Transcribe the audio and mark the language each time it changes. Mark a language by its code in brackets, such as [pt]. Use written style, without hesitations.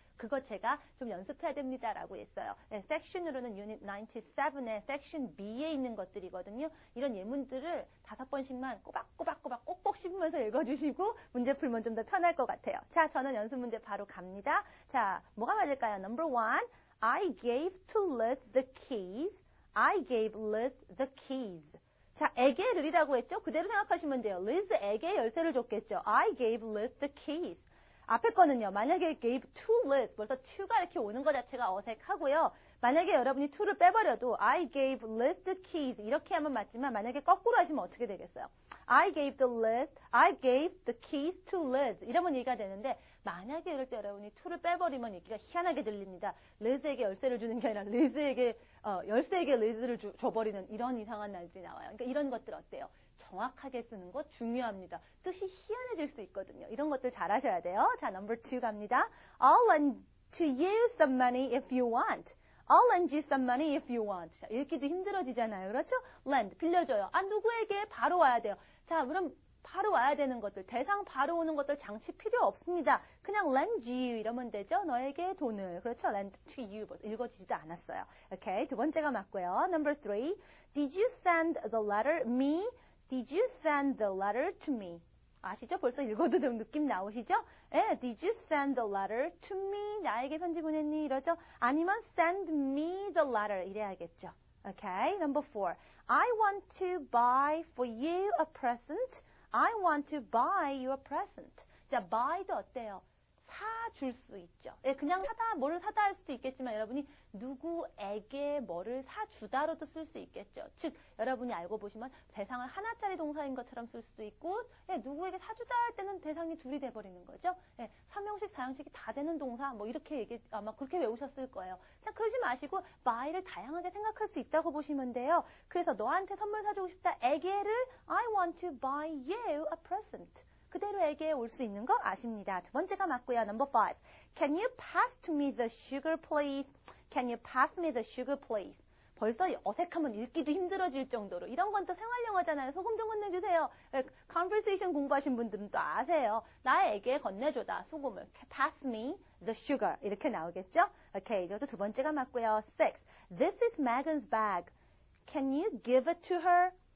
[ko] 그거 제가 좀 연습해야 됩니다라고 했어요. 네, 섹션으로는 유닛 97의 섹션 B에 있는 것들이거든요. 이런 예문들을 5번씩만 꼬박꼬박 꼭꼭 씹으면서 읽어주시고 문제 풀면 좀 더 편할 것 같아요. 자, 저는 연습 문제 바로 갑니다. 자, 뭐가 맞을까요? [en] Number 1, I gave to Liz the keys. I gave Liz the keys. [ko] 자, 에게를이라고 했죠? 그대로 생각하시면 돼요. Liz에게 열쇠를 줬겠죠. [en] I gave Liz the keys. [ko] 앞에 거는요. 만약에 gave to Liz, 벌써 to가 이렇게 오는 것 자체가 어색하고요. 만약에 여러분이 to를 빼버려도 I gave Liz the keys 이렇게 하면 맞지만 만약에 거꾸로 하시면 어떻게 되겠어요? [en] I gave the keys to Liz [ko] 이러면 얘기가 되는데 만약에 이럴 때 여러분이 to를 빼버리면 얘기가 희한하게 들립니다. Liz에게 열쇠를 주는 게 아니라 열쇠에게 Liz를 줘버리는 이런 이상한 날들이 나와요. 그러니까 이런 것들 어때요? 정확하게 쓰는 거 중요합니다. 뜻이 희한해질 수 있거든요. 이런 것들 잘 하셔야 돼요. 자, number 2 갑니다. [en] I'll lend to you some money if you want. I'll lend you some money if you want. [ko] 자, 읽기도 힘들어지잖아요. 그렇죠? lend, 빌려줘요. 누구에게 바로 와야 돼요. 자, 그럼 바로 와야 되는 것들, 대상 바로 오는 것들 장치 필요 없습니다. 그냥 lend you 이러면 되죠. 너에게 돈을. 그렇죠? lend to you. 읽어지지도 않았어요. 오케이. 두 번째가 맞고요. [en] Number 3. Did you send the letter me? Did you send the letter to me? [ko] 아시죠? 벌써 읽어도 좀 느낌 나오시죠? [en] 예, Did you send the letter to me? [ko] 나에게 편지 보냈니? 이러죠? 아니면 [en] send me the letter [ko] 이래야겠죠. [en] Okay, number 4. I want to buy for you a present. I want to buy you a present. [ko] 자, buy도 어때요? 사줄 수 있죠. 예, 그냥 뭐를 사다 할 수도 있겠지만 여러분이 누구에게 뭐를 사주다로도 쓸 수 있겠죠. 즉, 여러분이 알고 보시면 대상을 하나짜리 동사인 것처럼 쓸 수도 있고 누구에게 사주다 할 때는 대상이 둘이 돼버리는 거죠. 예, 3형식, 4형식이 다 되는 동사 이렇게 아마 그렇게 외우셨을 거예요. 자, 그러지 마시고 buy를 다양하게 생각할 수 있다고 보시면 돼요. 그래서 너한테 선물 사주고 싶다. 에게를 [en] I want to buy you a present. [ko] 그대로 에게 올 수 있는 거 아십니다. 두 번째가 맞고요. [en] Number 5. Can you pass to me the sugar, please? Can you pass me the sugar, please? [ko] 벌써 어색하면 읽기도 힘들어질 정도로 이런 건 또 생활 영어잖아요. 소금 좀 건네주세요. conversation 공부하신 분들은 또 아세요. 나에게 건네줘다. 소금을. [en] pass me the sugar. [ko] 이렇게 나오겠죠? 오케이, 이것도 두 번째가 맞고요. [en] 6. This is Megan's bag. Can you give it to her?